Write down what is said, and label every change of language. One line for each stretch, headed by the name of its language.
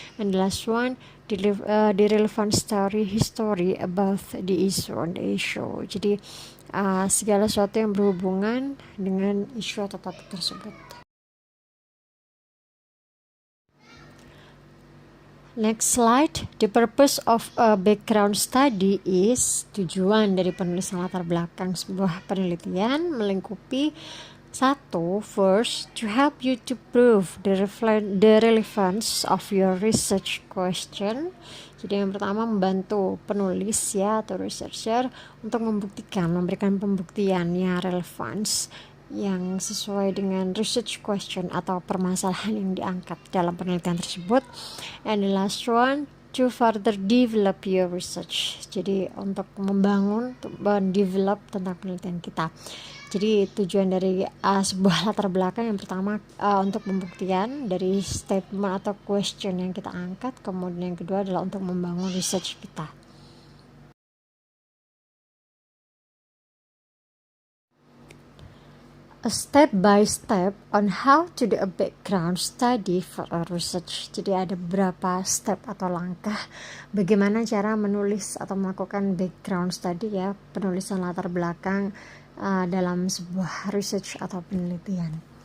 English: And the last one, the relevant history about the issue on the issue.
Indonesian: Jadi segala sesuatu yang berhubungan dengan isu atau topik tersebut.
English: Next slide. The purpose of a background study is,
Indonesian: tujuan dari penulisan latar belakang sebuah penelitian melingkupi satu,
English: first, to help you to prove the relevance of your research question.
Indonesian: Jadi yang pertama membantu penulis ya atau researcher untuk memberikan pembuktiannya relevance yang sesuai dengan research question atau permasalahan yang diangkat dalam penelitian tersebut.
English: And the last one, to further develop your research.
Indonesian: Jadi untuk mendevelop tentang penelitian kita. Jadi tujuan dari sebuah latar belakang yang pertama untuk pembuktian dari statement atau question yang kita angkat, kemudian yang kedua adalah untuk membangun research kita.
English: A step by step on how to do a background study for a research.
Indonesian: Jadi ada beberapa step atau langkah bagaimana cara menulis atau melakukan background study ya, penulisan latar belakang dalam sebuah research atau penelitian.